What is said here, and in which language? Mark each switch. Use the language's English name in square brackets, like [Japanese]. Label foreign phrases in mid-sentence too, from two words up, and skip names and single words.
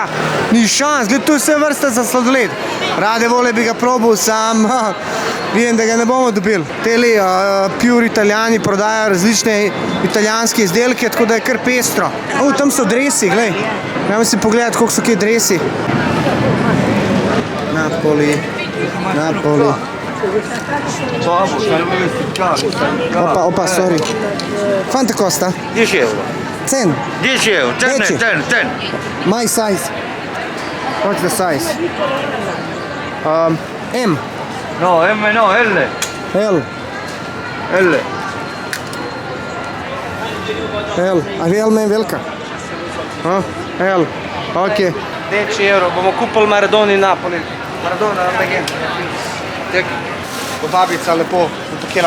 [Slovenian] Ni šans, gledaj, to je vse vrsta za sladoled. Rade vole bi ga probal, sam vidim, da ga ne bomo dobili. Teli pure Italijani prodajajo različne italijanske izdelke, tako da je kar pestro. Tam so dresi, gledaj. Gremo si pogledati, koliko so kje dresi. Napoli. Opa, sorry. [Italian] Quanto costa? 10 euro. 10? 10 euro, 10. [English] My size. What's the size? M. No, M no, L. [Slovenian] L. Ali L meni velika? L. Ok. 10 euro, bomo kupili Maradoni Napoli. Maradona, legenda. Babica lepo upakirala.